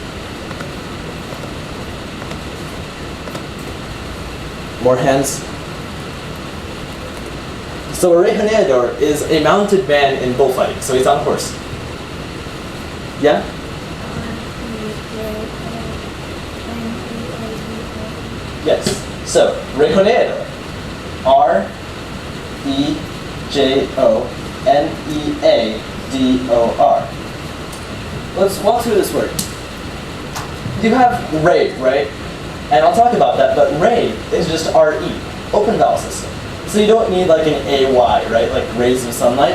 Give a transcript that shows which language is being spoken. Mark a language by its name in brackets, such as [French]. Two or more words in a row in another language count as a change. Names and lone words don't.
[English] More hands. So a rejoneador is a mounted man in bullfighting, so he's on a horse. Yeah? Yes. So, rejoneador. R-E-J-O-N-E-A-D-O-R. Let's walk through this word. You have re, right? And I'll talk about that, but re is just R-E, open vowel system. So you don't need like an A-Y, right? Like rays of sunlight.